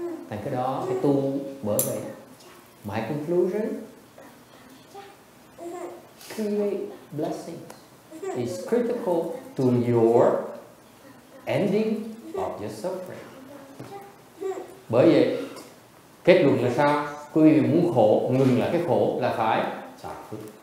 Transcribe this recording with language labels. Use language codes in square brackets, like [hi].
[vi] Thành cái đó cái tu bởi vậy. [en] My conclusion, create blessings is critical to your ending of your suffering. [vi] Bởi vậy kết luận là sao? Quý vị muốn khổ, ngừng lại cái khổ là phải xả phước.